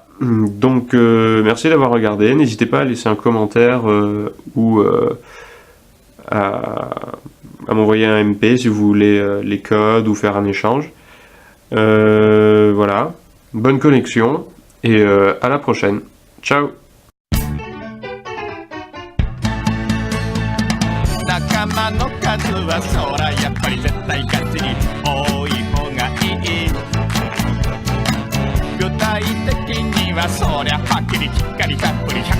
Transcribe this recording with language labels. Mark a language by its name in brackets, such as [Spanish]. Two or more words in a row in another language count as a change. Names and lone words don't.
[French] Donc merci d'avoir regardé. N'hésitez pas à laisser un commentaire ou à m'envoyer un MP si vous voulez les codes ou faire un échange. Voilà. Bonne connexion. Et à la prochaine. Ciao. [Japanese] 仲間の数はそらやっぱり絶対ガチに多い方がいい具体的にはそりゃはっきりきっかりたっぷり